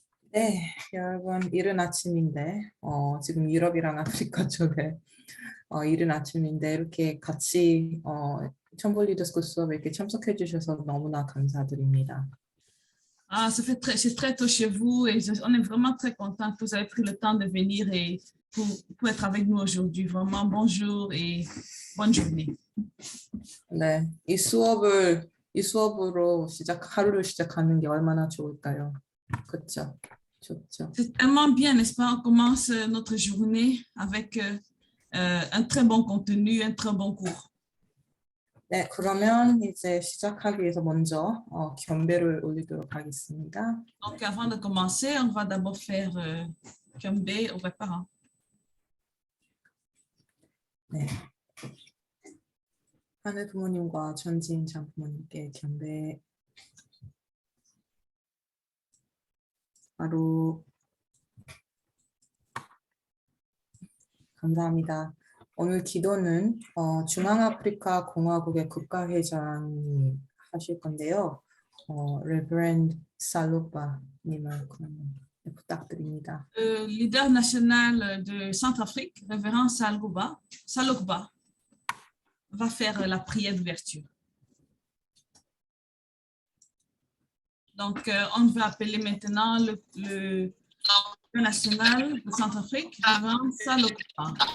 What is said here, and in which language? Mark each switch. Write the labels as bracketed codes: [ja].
[ko] 네, 여러분 이른 아침인데 지금 유럽이랑 아프리카 쪽에 이른 아침인데 이렇게 같이 첨볼 리더스쿨 수업에 이렇게 참석해 주셔서 너무나 감사드립니다. [fr] Ah, c'est très tôt chez vous et on est vraiment très content que vous avez pris le temps de venir et pour être avec nous aujourd'hui. Vraiment, bonjour et bonne journée. [ko] 네, 이 수업으로 하루를 시작하는 게 얼마나 좋을까요? 그렇죠? 좋죠. [fr] C'est tellement bien, n'est-ce pas? On commence notre journée avec un très bon contenu, un très bon cours. [ko] 네, 그러면 이제 시작하기 위해서 먼저 경배를 올리도록 하겠습니다. [fr] Donc, avant de commencer, on va d'abord faire Kyombe aux parents. [ko] 네. 하늘 부모님과 전지인 장부모님께 경배. 바로 감사합니다. 오늘 기도는 중앙아프리카 공화국의 국가회장이 하실 건데요. 레버런드 살록바님을 부탁드립니다. [fr] Le leader national de Centrafrique, révérend Salokba, va faire la prière d'ouverture. Donc, on va appeler maintenant le leader national de Centrafrique, révérend Salokba.